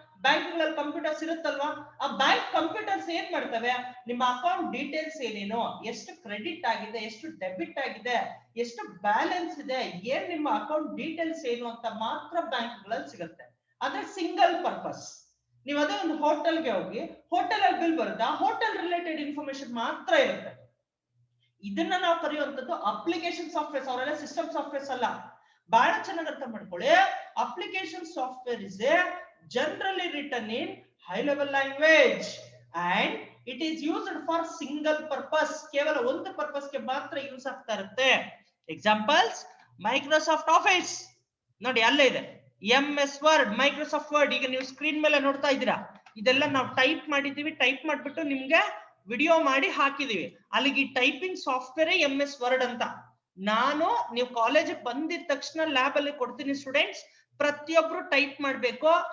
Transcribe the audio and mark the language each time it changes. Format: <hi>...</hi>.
<kn>Banking ಅಲ್ಲಿ computers ಇರುತ್ತಲ್ವಾ? ಆ ಬ್ಯಾಂಕ್ ಕಂಪ್ಯೂಟರ್ಸ್ ಏನ್ ಮಾಡ್ತವೆ, ನಿಮ್ಮ ಅಕೌಂಟ್ ಡೀಟೇಲ್ಸ್ ಏನೇನೋ, ಎಷ್ಟು ಕ್ರೆಡಿಟ್ ಆಗಿದೆ, ಎಷ್ಟು ಡೆಬಿಟ್ ಆಗಿದೆ, ಎಷ್ಟು ಬ್ಯಾಲೆನ್ಸ್ ಇದೆ, ಏನ್ ನಿಮ್ಮ ಅಕೌಂಟ್ ಡೀಟೇಲ್ಸ್ ಏನು ಅಂತ ಮಾತ್ರ ಬ್ಯಾಂಕ್ ಗಳಲ್ಲಿ ಸಿಗುತ್ತೆ. ಅಂದ್ರೆ ಸಿಂಗಲ್ ಪರ್ಪಸ್. ನೀವು ಅದೇ ಒಂದು ಹೋಟೆಲ್ಗೆ ಹೋಗಿ ಹೋಟೆಲ್ ಅಲ್ಲಿ ಬಿಲ್ ಬರುತ್ತೆ, ಹೋಟೆಲ್ ರಿಲೇಟೆಡ್ ಇನ್ಫಾರ್ಮೇಶನ್ ಮಾತ್ರ ಇರುತ್ತೆ. ಇದನ್ನ ನಾವು ಕರೆಯುವಂತದ್ದು ಅಪ್ಲಿಕೇಶನ್ ಸಾಫ್ಟ್ವೇರ್ಸ್. ಅವರೆಲ್ಲ ಸಿಸ್ಟಮ್ ಸಾಫ್ಟ್ವೇರ್ಸ್ ಅಲ್ಲ. ಬಹಳ ಚೆನ್ನಾಗಿ ಅರ್ಥ ಮಾಡ್ಕೊಳ್ಳಿ,</kn> <en>Application software is a generally written in high level language and it is used for single purpose.</en> <kn>ಕೇವಲ ಒಂದು ಪರ್ಪಸ್ ಗೆ ಮಾತ್ರ ಯೂಸ್ ಆಗ್ತಾ ಇರುತ್ತೆ. ಎಕ್ಸಾಂಪಲ್ಸ್, ಮೈಕ್ರೋಸಾಫ್ಟ್ ಆಫೀಸ್ ನೋಡಿ, ಅಲ್ಲೇ ಇದೆ. MS ವರ್ಡ್, ಮೈಕ್ರೋಸಾಫ್ಟ್ ವರ್ಡ್ ಈಗ ನೀವು ಸ್ಕ್ರೀನ್ ಮೇಲೆ ನೋಡ್ತಾ ಇದ್ದೀರಾ. ಇದೆಲ್ಲ ನಾವು ಟೈಪ್ ಮಾಡಿದೀವಿ, ಟೈಪ್ ಮಾಡ್ಬಿಟ್ಟು ನಿಮ್ಗೆ ವಿಡಿಯೋ ಮಾಡಿ ಹಾಕಿದೀವಿ. ಅಲ್ಲಿಗೆ ಈ ಟೈಪಿಂಗ್ ಸಾಫ್ಟ್ವೇರ್ MS ವರ್ಡ್ ಅಂತ. ನಾನು ನೀವು ಕಾಲೇಜ್ ಬಂದಿದ ತಕ್ಷಣ ಲ್ಯಾಬ್ ಅಲ್ಲಿ ಕೊಡ್ತೀನಿ ಸ್ಟೂಡೆಂಟ್ಸ್, ಪ್ರತಿಯೊಬ್ರು ಟೈಪ್ ಮಾಡ್ಬೇಕು.</kn>